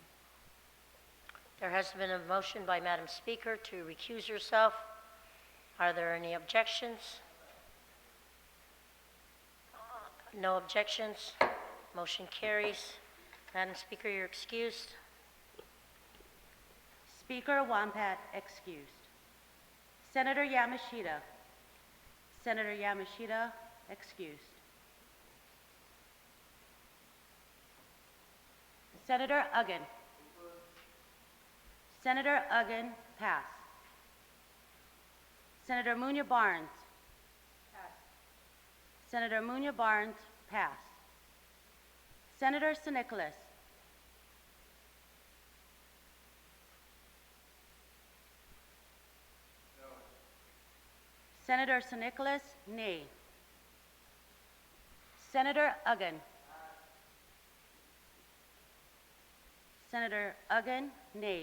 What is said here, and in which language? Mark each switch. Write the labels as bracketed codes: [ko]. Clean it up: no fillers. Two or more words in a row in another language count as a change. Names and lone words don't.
[en] There has been a motion by Madam Speaker to recuse herself. Are there any objections? No objections. Motion carries. Madam Speaker, you're excused. Speaker Wampat excused. Senator Yamashita. Senator Yamashita excused. Senator Uggan. Senator Uggan, pass. Senator Munya Barnes. Pass. Senator Munya Barnes, pass. Senator San Nicolas. No. Senator San Nicolas, nay. Senator Uggan. Senator Uggan, nay.